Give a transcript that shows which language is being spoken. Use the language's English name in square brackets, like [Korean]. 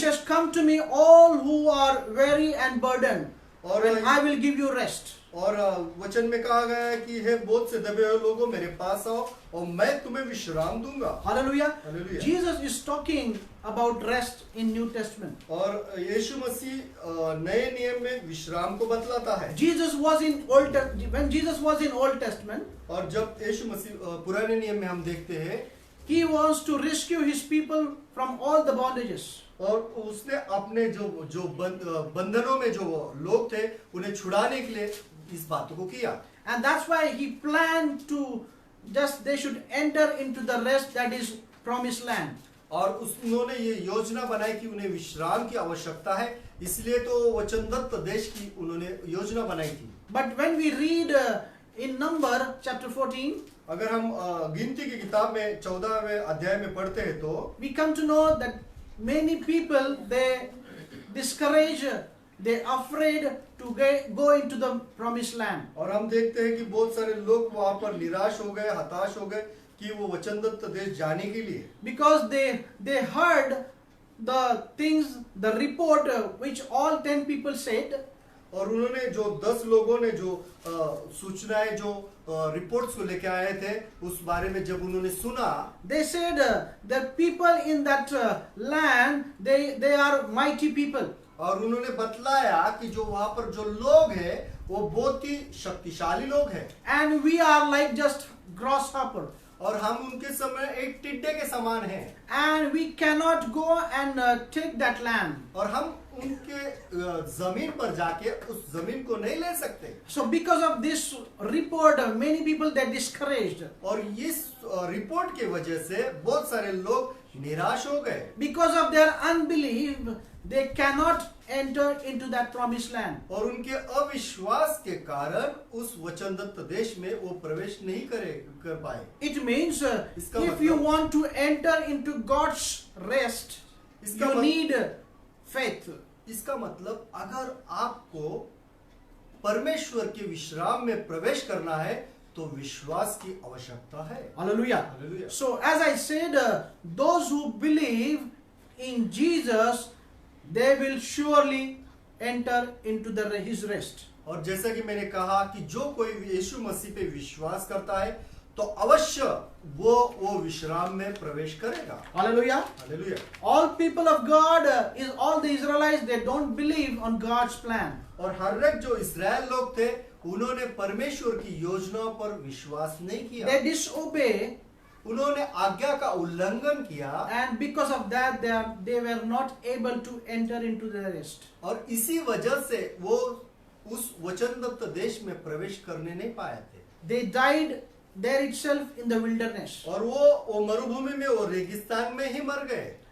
[English] says, "Come to me, all who are weary and burdened, [Hindi] और [English] and I will give you rest." [Hindi] और वचन में कहा गया है कि हे बोझ से दबे हुए लोगों मेरे पास आओ और मैं तुम्हें विश्राम दूंगा। [English] Hallelujah. Hallelujah. Jesus is talking about rest in New Testament. [Hindi] और यीशु मसीह नए नियम में विश्राम को बतलाता है। [English] Jesus was in when Jesus was in Old Testament, [Hindi] और जब यीशु मसीह पुराने नियम में हम देखते हैं, [English] he wants to rescue his people from all the bondages. [Hindi] और उसने अपने जो बंधनों में जो लोग थे उन्हें छुड़ाने के लिए इस बातों को किया। [English] And that's why he planned to they should enter into the rest that is promised land. [Hindi] और उन्होंने ये योजना बनाई कि उन्हें विश्राम की आवश्यकता है, इसलिए तो वचनदत्त देश की उन्होंने योजना बनाई थी। [English] But when we read in Number chapter 14, [Hindi] अगर हम गिनती की किताब में 14वें अध्याय में पढ़ते हैं तो [English] we come to know that many people they discourage, they afraid to go into the promised land. [Hindi] और हम देखते हैं कि बहुत सारे लोग वहां पर निराश हो गए, हताश हो गए कि वो वचनदत्त देश जाने के लिए, [English] Because they heard the things, the report which all 10 people said. [Hindi] और उन्होंने जो 10 लोगों ने जो सूचनाएं जो रिपोर्ट्स को लेके आए थे उस बारे में जब उन्होंने सुना, [English] They said that people in that land they are mighty people. [Hindi] और उन्होंने बतलाया कि जो वहां पर जो लोग हैं वो बहुत ही शक्तिशाली लोग हैं, [English] And we are like just grasshopper. [Hindi] और हम उनके समय एक टिड्डे के समान हैं, [English] And we cannot go and take that land. [Hindi] और हम उनके जमीन पर जाके उस जमीन को नहीं ले सकते। [English] So because of this report, many people they discouraged. [Hindi] और इस रिपोर्ट के वजह से बहुत सारे लोग निराश हो गए, [English] Because of their unbelief, they cannot enter into that promised land. [Hindi] और उनके अविश्वास के कारण उस वचनदत्त देश में वो प्रवेश नहीं कर पाए। [English] It means [Hindi] इसका [English] if you [Hindi] मतलब- [English] want to enter into God's rest, [Hindi] इसका [English] you [Hindi] मतलब- [English] need faith. [Hindi] इसका मतलब अगर आपको परमेश्वर के विश्राम में प्रवेश करना है तो विश्वास की आवश्यकता है। [English] Hallelujah. Hallelujah. So, as I said, those who believe in Jesus, they will surely enter into his rest. [Hindi] और जैसा कि मैंने कहा कि जो कोई यीशु मसीह पे विश्वास करता है तो अवश्य वो विश्राम में प्रवेश करेगा। [English] Hallelujah. [Hindi] Hallelujah. [English] All people of God, all the Israelites, they don't believe on God's plan. [Hindi] और हर एक जो इस्राएल लोग थे उन्होंने परमेश्वर की योजना पर विश्वास नहीं किया। [English] They disobey, [Hindi] उन्होंने आज्ञा का उल्लंघन किया [English] and because of that, they were not able to enter into the rest. [Hindi] और इसी वजह से वो उस वचनदत्त देश में प्रवेश करने नहीं पाए थे। [English] They died there itself in the wilderness. [Hindi] और वो मरुभूमि में, वो रेगिस्तान में ही मर गए।